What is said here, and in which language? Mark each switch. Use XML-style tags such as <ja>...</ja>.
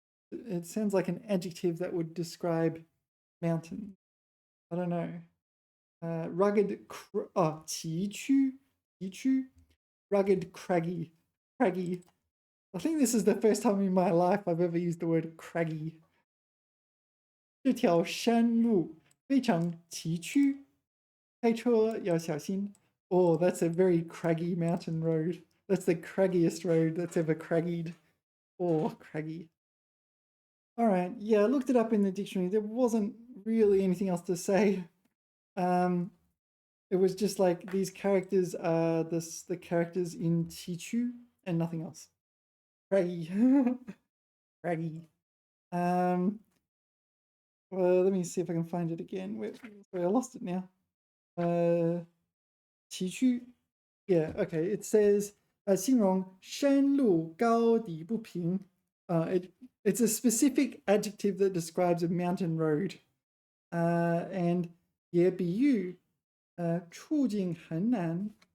<en>It sounds like an adjective that would describe mountain. I don't know. Rugged, 崎岖, rugged, craggy. I think this is the first time in my life I've ever used the word craggy.</en> <zh>这条山路非常崎岖，开车要小心.</zh> <en>Oh, that's a very craggy mountain road. That's the craggiest road that's ever craggied. Oh, craggy. All right. Yeah, I looked it up in the dictionary. There wasn't really anything else to say. It was just like these characters are the characters in Chichu and nothing else. Craggy. Craggy. Well, let me see if I can find it again. Sorry, I lost it now. Chichu. Yeah, okay. It says</en> <zh>形容山路高低不平.</zh> <en>It's a specific adjective that describes a mountain road. And</en> <zh>也比喻处境很难.</zh>